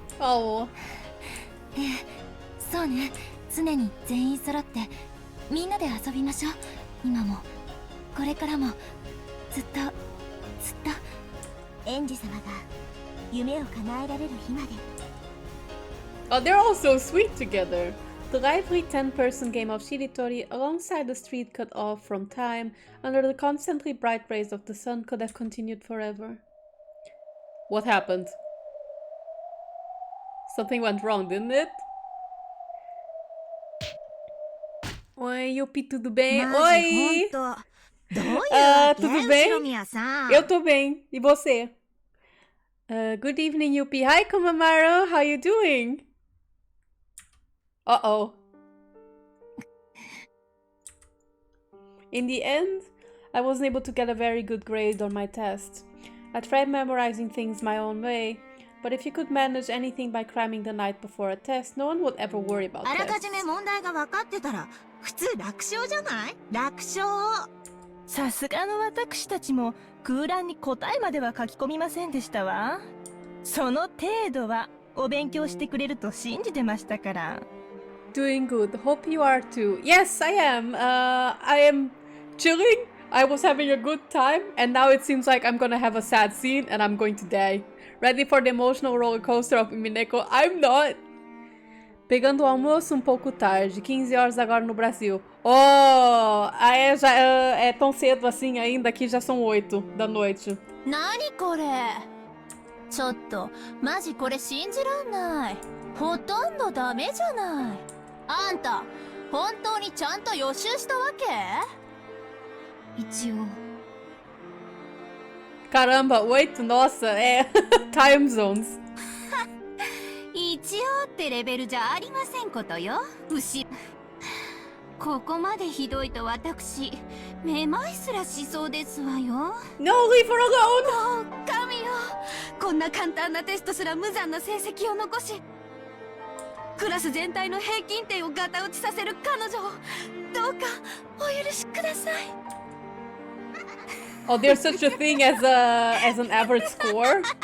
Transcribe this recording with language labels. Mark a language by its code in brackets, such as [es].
[en] Oh. [ja] そうね。常に全員揃ってみんなで遊びましょう。今もこれからもずっとエンジ様が夢を叶えられる日まで。 [en] Oh, they're all so sweet together. The lively 10-person game of Shiritori alongside the street cut off from time under the constantly bright rays of the sun could have continued forever. What happened? Something went wrong, didn't it? [pt] Oi, Yupi, tudo bem? Oi! [ja] どういうわけ？ [pt] tudo bem? [ja] 後宮さん。 [pt] Eu tô bem. E você? [en] Good evening, Yupi. Hi, Komamaro. How you doing? Uh-oh. In the end, I wasn't able to get a very good grade on my test. I tried memorizing things my own way, but if you could manage anything by cramming the night before a test, no one would ever worry about [ja] あらか [en] tests. [ja] じめ問題が分かってたら普通楽勝じゃない？楽勝。さすがの私たちも空欄に答えまでは書き込みませんでしたわ。その程度はお勉強してくれると信じてましたから。 [en] Doing good. Hope you are too. Yes, I am. I am chilling. I was having a good time, and now it seems like I'm gonna have a sad scene and I'm going to die. Ready for the emotional roller coaster of Umineko? I'm not. [pt] Pegando o almoço um pouco tarde, 15 horas agora no Brasil. Oh, já é tão cedo assim ainda, aqui já são 8 da noite. [ja] 何これ？ちょっとマジこれ信じらんない。ほとんどダメじゃない。あんた本当にちゃんと予習したわけ？一応。 [pt] Caramba, 8? Nossa, [en] time zones. [ja] 一応ってレベルじゃありませんことよ。ここまでひどいと私めまいすらしそうですわよ。 [en] No, leave her alone! [ja] 神よ、こんな簡単なテストすら無残な成績を残し、クラス全体の平均点をガタ落ちさせる彼女をどうかお許しください。 [en] Oh, there's such a thing as an average score?